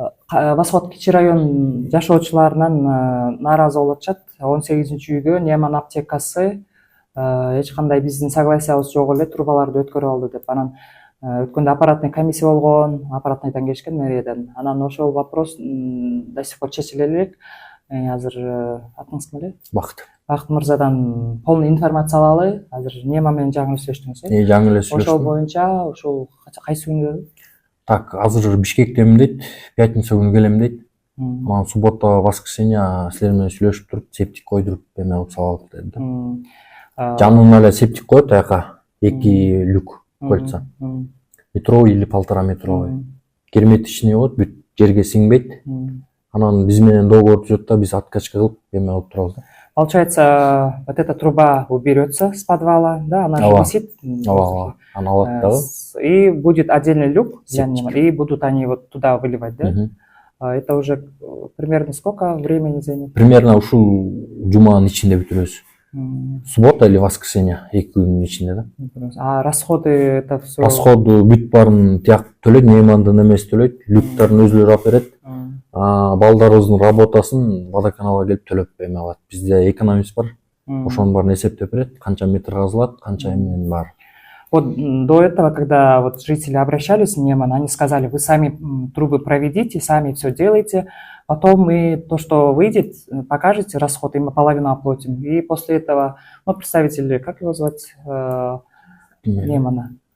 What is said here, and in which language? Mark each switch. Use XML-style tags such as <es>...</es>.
<ky>Восход Кичи район жашоочуларынан нааразы болуп атышат. 18-үйгө Неман аптекасы эч кандай биздин согласиябыз жок эле трубаларды өткөрүп алды деп. Анан өткөндө аппаратный комиссия болгон, аппаратныйдан келишкен мэрияден. Анан ошол</ky> <ru>вопрос до сих пор</ru> <ky>чечиле элек. Азыр атыңыз ким эле? Бакыт. Бакыт мырзадан</ky> <ru>полный информация</ru> <ky>алалы. Азыр Нема менен жаңы сүйлөштүңүз, э? Жаңы эле сүйлөштүм. Ошол боюнча ошол кайсы күнү? Так, азыр Бишкектемин дейт, пятница күнү келем дейт. Анан</ky> <ru>суббота, воскресенье</ru> <ky>силер менен сүйлөшүп туруп, септик койдуруп эме кылып салалы деди. Жанына эле септик коет аяка, 2 люк кольца.</ky> <ru>Метровый или 1,5 метровый. Герметичный</ru> <ky>болот, бүт жерге сиңбейт. Анан биз менен договор түзөт да, биз откачка кылып эме кылып турабыз да.</ky> <ru>Получается, вот эта труба уберется с подвала, да, она же висит.</ru> <ky>Ооба, аны алат дагы.</ky> <ru>И будет отдельный люк, и будут они вот туда выливать, да? Это уже примерно сколько времени займет? Примерно</ru> <ky>ушул жуманын ичинде бүтүрөбүз.</ky> <ru>Суббота или воскресенье,</ru> <ky>2 күнүн ичинде да.</ky> <ru>А расходы это все?</ru> <ky>Расходу бүт баарын тияк төлөйт, Неймандын эмеси төлөйт, люктарын өзүлөрү алып берет. Балдарыбыздын работасын водоканалга келип төлөп эме кылат. Бизде экономист бар. Ошонун баарын эсептеп берет, канча метр казылат, канча эменин бар.</ky> <ru>Вот до этого, когда вот жители обращались в Неман, они сказали, вы сами трубы проведите, сами все делайте, потом мы то, что выйдет, покажете расход, и мы половину оплатим. И после этого, ну, представители, как его звать, Немана?</ru>